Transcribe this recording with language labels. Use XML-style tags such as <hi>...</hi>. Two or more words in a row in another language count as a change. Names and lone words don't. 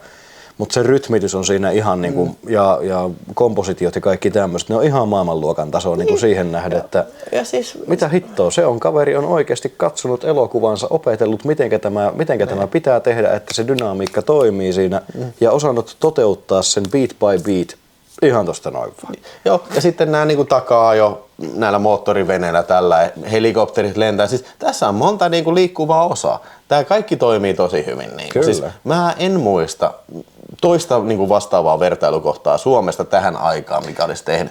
<fi>Mutta se rytmitys on siinä ihan niinku, ja kompositiot ja kaikki tämmöiset, ne on ihan maailmanluokan tasoa niinku siihen nähden, että siis, mitä hittoa, kaveri on oikeasti katsonut elokuvansa, opetellut mitenkä tämä pitää tehdä, että se dynamiikka toimii siinä ja osannut toteuttaa sen</fi> <en>beat by beat</en> <fi>ihan tosta noin vaan. Joo, ja sitten nämä niinku takaa jo näillä moottoriveneillä tällä helikopterit lentää. Siis tässä on monta niinku liikkuvaa osaa. Tämä kaikki toimii tosi hyvin. Niin. Siis mä en muista toista niinku vastaavaa vertailukohtaa Suomesta tähän aikaan, mikä olisi tehnyt.</fi>